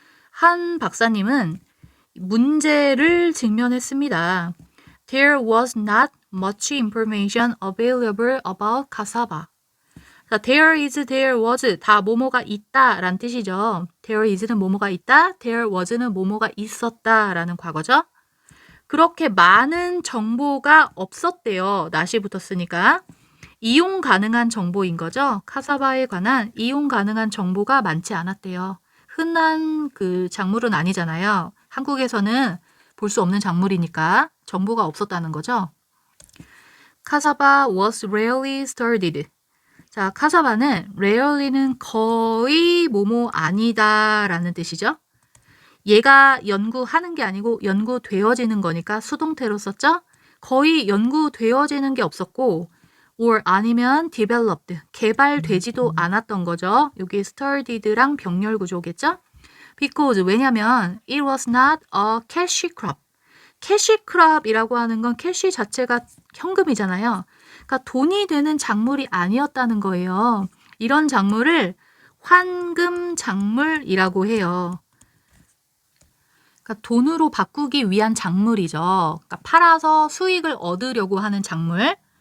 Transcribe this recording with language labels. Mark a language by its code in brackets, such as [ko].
[ko] 한 박사님은 문제를 직면했습니다. [en] There was not much information available about cassava. [ko] 자, [en] there is, there was [ko] 다 뭐뭐가 있다 라는 뜻이죠. There is는 뭐뭐가 있다, there was는 뭐뭐가 있었다 라는 과거죠. 그렇게 많은 정보가 없었대요. not이 붙었으니까. 이용 가능한 정보인 거죠. 카사바에 관한 이용 가능한 정보가 많지 않았대요. 흔한 그 작물은 아니잖아요. 한국에서는 볼 수 없는 작물이니까 정보가 없었다는 거죠. [en] 카사바 was rarely studied. [ko] 자, 카사바는 rarely는 거의 뭐뭐 아니다 라는 뜻이죠. 얘가 연구하는 게 아니고 연구되어지는 거니까 수동태로 썼죠. 거의 연구되어지는 게 없었고 or 아니면 developed, 개발되지도 않았던 거죠. 여기 studied랑 병렬 구조겠죠? [en] Because, [ko] 왜냐면 [en] it was not a cash crop. [ko] cash crop이라고 하는 건 cash 자체가 현금이잖아요. 그러니까 돈이 되는 작물이 아니었다는 거예요. 이런 작물을 환금 작물이라고 해요. 그러니까 돈으로 바꾸기 위한 작물이죠. 그러니까 팔아서 수익을 얻으려고 하는 작물.